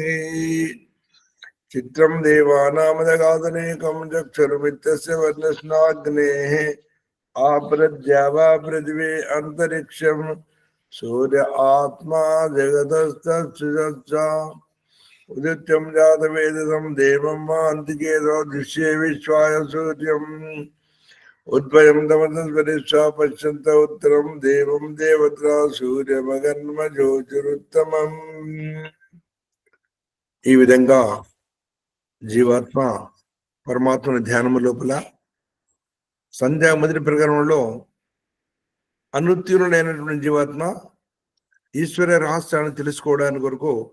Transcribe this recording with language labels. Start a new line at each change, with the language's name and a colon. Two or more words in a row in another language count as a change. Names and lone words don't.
Sanskrit: चित्रं देवानामदगादनेकं चक्षुर्मित्रस्य वर्णस्नाग्नेः आपृद्यावा पृथिवी अन्तरिक्षं सूर्य आत्मा जगतस्तत्सुजश्च उदित्यं जातवेदसं देवं वा अन्तिकेतो दृश्ये विश्वाय सूर्यम् उद्भयं तमस्वरिष्ठा पश्यन्त उत्तरं देवं देवत्रा सूर्यमगन्म ज्योतिरुत्तमम्.
Telugu: ఈ విధంగా జీవాత్మ పరమాత్మని ధ్యానము లోపల సంధ్యా మొదటి ప్రకరణంలో అనుత్తీర్ణుడైనటువంటి జీవాత్మ ఈశ్వర రహస్యాన్ని తెలుసుకోవడానికి కొరకు